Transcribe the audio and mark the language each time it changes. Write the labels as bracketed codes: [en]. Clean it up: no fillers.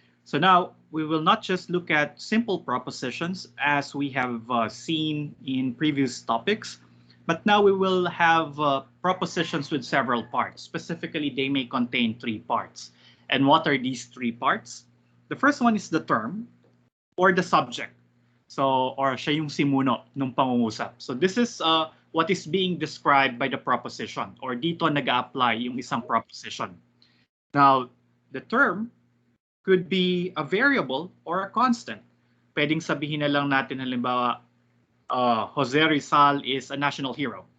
[en] So now, we will not just look at simple propositions as we have seen in previous topics, but now we will have propositions with several parts. Specifically, they may contain 3 parts. And what are these 3 parts? The first one is the term or the subject. [tl] So, or siya yung simuno ng pangungusap. [en] So this is what is being described by the proposition, or [tl] dito nag-a-apply yung isang [en] proposition. Now, the term could be a variable or a constant. [tl] Pwedeng sabihin na lang natin halimbawa, Jose Rizal [en] is a national hero.